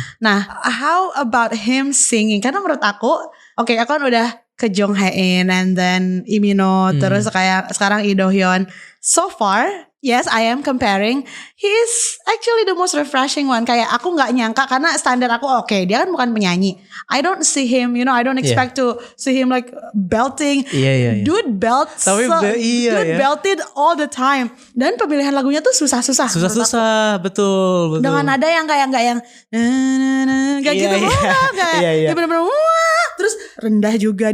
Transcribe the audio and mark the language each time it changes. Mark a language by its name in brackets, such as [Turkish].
[Indonesian] Nah, [English] how about him singing? [Indonesian] Karena menurut aku, aku kan udah ke Jong Hae-in and then Lee Min-ho, terus kayak sekarang Lee Do Hyun. [English] So far, yes, I am comparing. He's actually the most refreshing one. [Indonesian] Kayak aku nggak nyangka karena standar aku dia kan bukan penyanyi. [English] I don't see him, I don't expect to see him like belting. [Indonesian] Iya. [English] Dude belts. Belted all the time. [Indonesian] Dan pemilihan lagunya tuh susah-susah. Susah-susah, betul. Dengan nada yang kayak nggak yang kayak gitu. Iya. Dia benar-benar terus rendah juga.